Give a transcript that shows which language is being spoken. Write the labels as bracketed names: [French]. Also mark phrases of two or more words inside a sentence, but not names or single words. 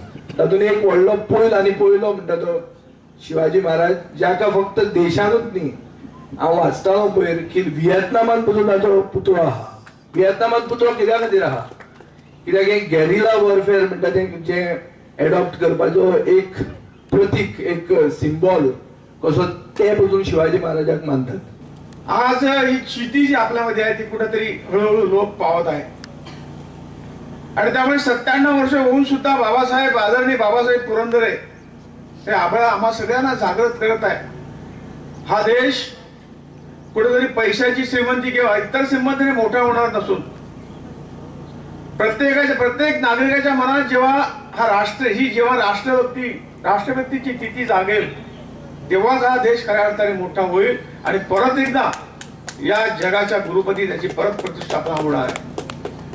[Konkani] तातूंत एक व्हडलो पयलो म्हणटा तो शिवाजी महाराज, जाका फक्त देशानूच न्ही, हांव वाचतालो पयर की व्हिएतनामान पसून ताचो पुतळो आहा. व्हिएतनामांत पुतळो कित्या खातीर आहा? कित्याक एक [English] guerrilla warfare [Konkani] म्हणटा तें जें एडॉप्ट करपाचो एक प्रतीक, एक सिंबॉल कसो ते पसून शिवाजी महाराजाक मानतात. [Marathi] आज ही क्षिती जी आपल्यामध्ये आहे ती कुठेतरी हळूहळू लोप पावत आहे. आणि त्यामुळे 97 वर्ष होऊन सुद्धा बाबासाहेब आदरणीय बाबासाहेब पुरंदरे हे आम्हा सगळ्यांना जागृत करत आहे. हा देश कुठेतरी पैशाची श्रीमंती किंवा इतर श्रीमंतीने मोठा होणार नसून प्रत्येक नागरिकाच्या मनात जेव्हा जेव्हा राष्ट्रभक्तीची तिथी जागेल तेव्हाच हा देश खऱ्या अर्थाने मोठा होईल आणि परत एकदा या जगाच्या गुरुपदी त्याची परत प्रतिष्ठापना होणार आहे.